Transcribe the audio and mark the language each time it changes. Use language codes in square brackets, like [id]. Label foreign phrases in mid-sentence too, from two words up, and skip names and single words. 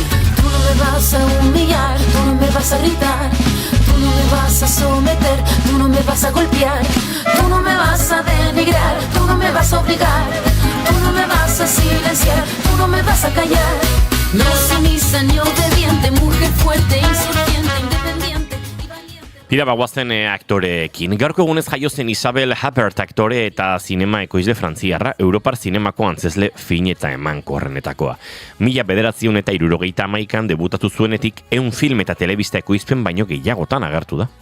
[es] Tú no me vas a humillar, tú no me vas a gritar, tú no me vas a someter, tú no me vas a golpear, tú no me vas a denigrar, tú no me vas a obligar, tú no me vas a silenciar, tú no me vas a callar. No sumisa ni obediente, mujer fuerte, insurgente, independiente y valiente. [eu] Tira bagoazen aktoreekin. Gaurko egunez jaio zen Isabel Huppert aktore eta zinema ekoizle frantziarra, Europar zinemako antzesle fin eta emankorrenetakoa. 1971an debutatu zuenetik 100 film eta telebista ekoizpen baino gehiagotan agertu da.